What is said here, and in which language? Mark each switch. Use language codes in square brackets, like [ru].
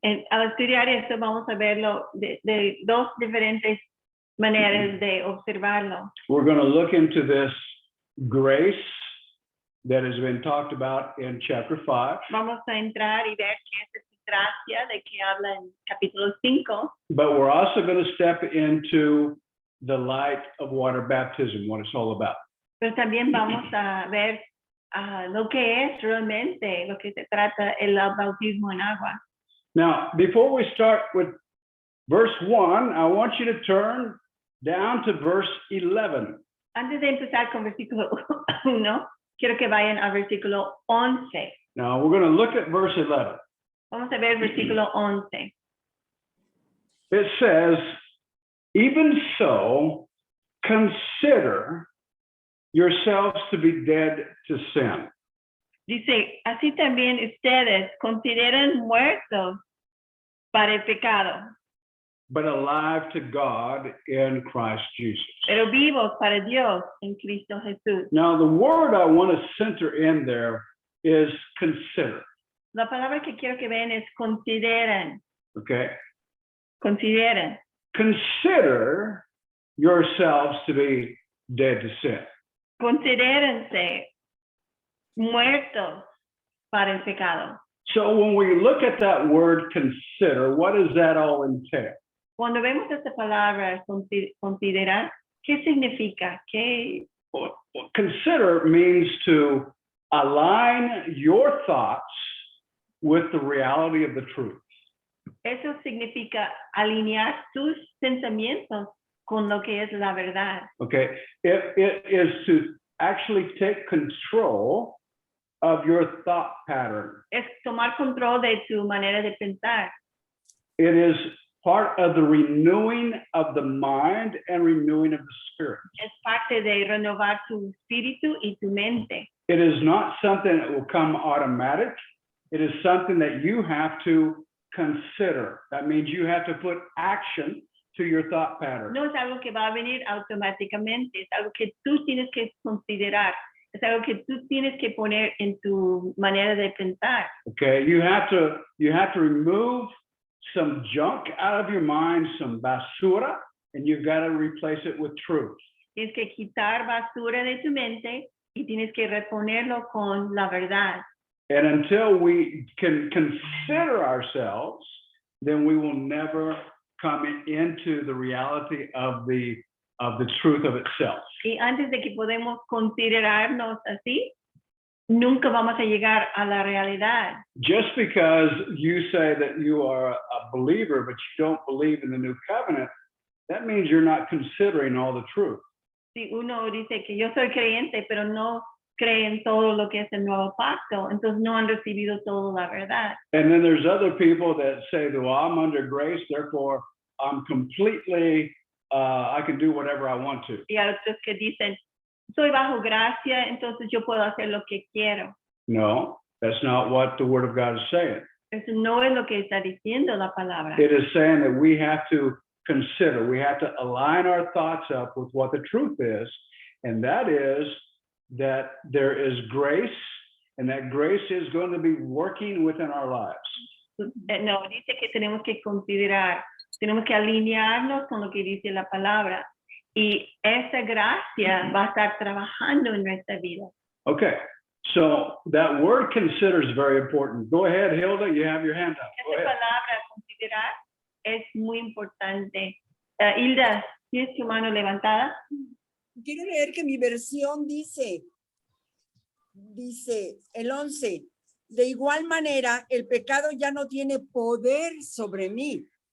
[es] Al estudiar esto vamos a verlo de dos diferentes maneras de observarlo. [en] We're going to look into this grace that has been talked about in chapter 5. [es] Vamos a entrar y ver qué es esa gracia de que habla en capítulo 5. [en] But we're also going to step into the light of water baptism, what it's all about. [es] Pero también vamos a ver lo que es realmente, lo que se trata el bautismo en agua. [en] Now, before we start with verse 1, I want you to turn down to verse 11. [es] Antes de empezar con versículo 1, quiero que vayan al versículo 11. [en] Now, we're going to look at verse 11. [es] Vamos a ver versículo 11. [en] It says, even so, consider yourselves to be dead to sin. [es] Dice, así también ustedes consideran muertos para el pecado, [en] but alive to God in Christ Jesus. [es] pero vivos para Dios en Cristo Jesús. [en] Now, the word I want to center in there is consider, [es] La palabra que quiero que vean es consideren. [en] okay? [es] Consideren. [en] Consider yourselves to be dead to sin. [es] Considérense muertos para el pecado. [en] So when we look at that word consider, what does that all entail? [es] Cuando vemos esta palabra considerar, ¿qué significa? ¿Qué? [en] Well, consider means to align your thoughts with the reality of the truth. [es] Eso significa alinear tus pensamientos con lo que es la verdad. [en] Okay, it is to actually take control of your thought pattern. [es] Es tomar control de tu manera de pensar. [en] It is part of the renewing of the mind and renewing of the spirit. [es] Es parte de renovar tu espíritu y tu mente. [en] It is not something that will come automatic. It is something that you have to consider. That means you have to put action to your thought pattern. [es] No es algo que va a venir automáticamente, es algo que tú tienes que considerar, es algo que tú tienes que poner en tu manera de pensar. [en] Okay, you have to remove some junk out of your mind, some basura, and you've got to replace it with truth. [es] Tienes que quitar basura de tu mente y tienes que reponerlo con la verdad. [en] And until we can consider ourselves, then we will never come into the reality of the truth of itself. [es] Y antes de que podamos considerarnos así, nunca vamos a llegar a la realidad. [en] Just because you say that you are a believer, but you don't believe in the new covenant, that means you're not considering all the truth. [es] Si uno dice que yo soy creyente, pero no creen todo lo que es el nuevo pacto, entonces no han recibido toda la verdad. [en] And then there's other people that say, well, I'm under grace, therefore I'm completely, I can do whatever I want to. [es] Y hay otros que dicen, soy bajo gracia, entonces yo puedo hacer lo que quiero. [en] No, that's not what the Word of God is saying. [es] Eso no es lo que está diciendo la palabra. [en] It is saying that we have to consider, we have to align our thoughts up with what the truth is, and that is that there is grace, and that grace is going to be working within our lives. [es] No, dice que tenemos que considerar, tenemos que alinearnos con lo que dice la palabra. Y esa gracia va a estar trabajando en nuestra vida. [en] Okay, so that word consider is very important. Go ahead, Hilda, you have your hand up. Go [es] Esa [en] ahead. [es] palabra considerar es muy importante. Hilda, ¿tienes tu mano levantada? Quiero leer que mi versión dice el 11, de igual manera el pecado ya no tiene poder sobre mí.